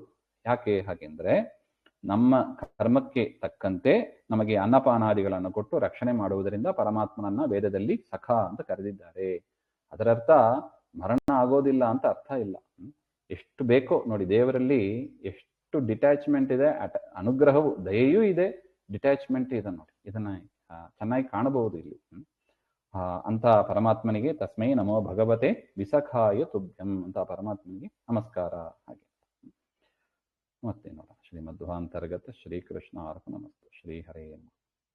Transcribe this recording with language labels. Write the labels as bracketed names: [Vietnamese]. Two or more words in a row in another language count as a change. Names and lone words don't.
[Kannada] ಯಾಕೆ ಹಾಗೆಂದ್ರೆ ನಮ್ಮ ಕರ್ಮಕ್ಕೆ ತಕ್ಕಂತೆ ನಮಗೆ ಅನ್ನಪಾನಾದಿಗಳನ್ನು ಕೊಟ್ಟು ರಕ್ಷಣೆ ಮಾಡುವುದರಿಂದ ಪರಮಾತ್ಮನನ್ನ ವೇದದಲ್ಲಿ ಸಖ ಅಂತ ಕರೆದಿದ್ದಾರೆ. ಅದರರ್ಥ ಮರಣ ಆಗೋದಿಲ್ಲ ಅಂತ ಅರ್ಥ ಇಲ್ಲ. ಎಷ್ಟು ಬೇಕೋ ನೋಡಿ, ದೇವರಲ್ಲಿ ಎಷ್ಟು ಡಿಟ್ಯಾಚ್ಮೆಂಟ್ ಇದೆ, ಅನುಗ್ರಹವು ದಯೆಯೂ ಇದೆ, ಡಿಟ್ಯಾಚ್ಮೆಂಟ್ ಇದೆ ನೋಡಿ. ಇದನ್ನ ಚೆನ್ನಾಗಿ ಕಾಣಬಹುದು ಇಲ್ಲಿ. ಅಂತ ಪರಮಾತ್ಮನಿಗೆ [Sanskrit] ತಸ್ಮೈ ನಮೋ ಭಗವತೆ ವಿಸಖಾಯ ತುಭ್ಯಂ [Kannada] ಅಂತ ಪರಮಾತ್ಮನಿಗೆ ನಮಸ್ಕಾರ. ಹಾಗೆ ಮತ್ತೆ ನೋಡ [Sanskrit] ಶ್ರೀಮಧ್ವಾಂತರ್ಗತ ಶ್ರೀಕೃಷ್ಣ ಅರ್ಪಣಮಸ್ತು. ಶ್ರೀ ಹರೇ ನಮಃ.